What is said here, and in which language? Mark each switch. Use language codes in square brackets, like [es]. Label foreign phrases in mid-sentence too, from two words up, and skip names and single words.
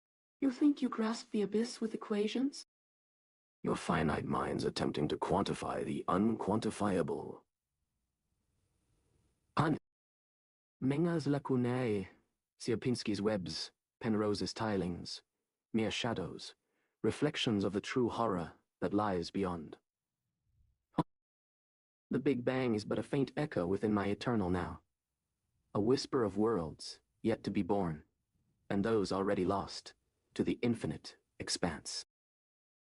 [en] You think you grasp the abyss with equations? Your finite mind's attempting to quantify the unquantifiable. Menga's lacunae, Sierpinski's webs, Penrose's tilings, mere shadows, reflections of the true horror that lies beyond. The Big Bang is but a faint echo within my eternal now. A whisper of worlds yet to be born, and those already lost to the infinite expanse.